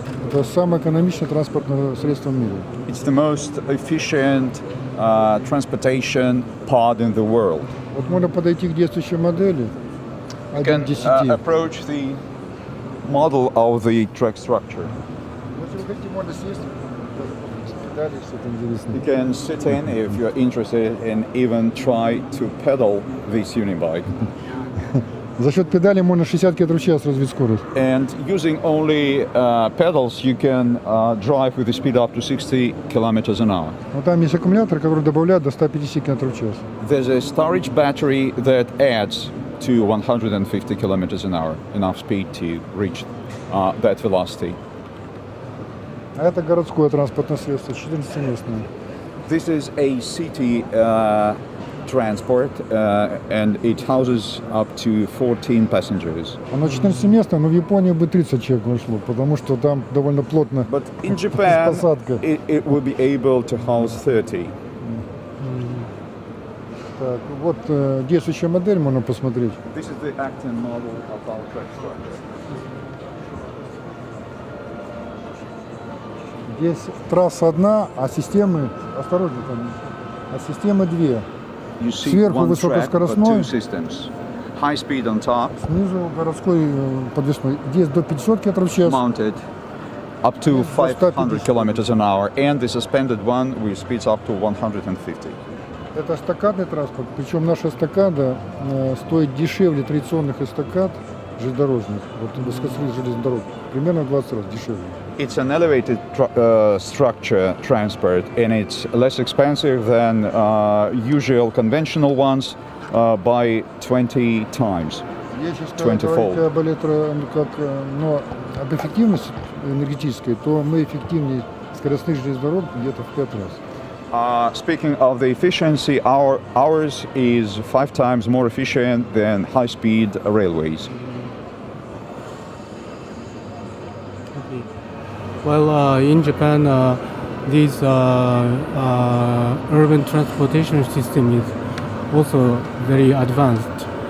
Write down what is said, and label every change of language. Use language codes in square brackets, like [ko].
[ru] Это самое экономичное транспортное средство в мире. [en] It's the most efficient transportation pod in the world. [ru] Вот можно подойти к действующей модели. [en] You can approach the model of the track structure. You can sit in if you're interested and even try to pedal this unibike. [ru] За счет педали можно 60 км в час развить скорость. [en] And using only pedals, you can drive with a speed up to 60 kilometers an hour. [ru] Вот там есть аккумулятор, который добавляет до 150 км в час. [en] There's a storage battery that adds to 150 kilometers an hour, enough speed to reach that velocity. [ru] А это городское транспортное средство, 14-местное. [en] This is a city transport, and it houses up to 14 passengers. [ru] Оно 14-местное, но в Японии бы 30 человек вошло, потому что там довольно плотно. [en] But in Japan, it will be able to house 30. [ru] Так, вот действующая модель можно посмотреть. [en] This is the acting model of our track structure. [ru] Здесь трасса одна, а системы, осторожно там, а системы две. Сверху высокоскоростной, [en] high speed on top, [ru] снизу городской подвесной. Здесь до 500 км в час. [en] Mounted up to 500 kilometers an hour, and the suspended one with speeds up to 150. [ru] Это эстакадный транспорт, причем наша эстакада стоит дешевле традиционных эстакад железнодорожных, вот высокоскоростных железных дорог, примерно в 20 раз дешевле. [en] It's an elevated structure transport, and it's less expensive than usual conventional ones by 20 times. [ru] Если говорить об эффективности энергетической, то мы эффективнее скоростных железных дорог где-то в 5 раз. [en] Speaking of the efficiency, ours is 5 times more efficient than high-speed railways. Well, in Japan, this urban transportation system is also very advanced.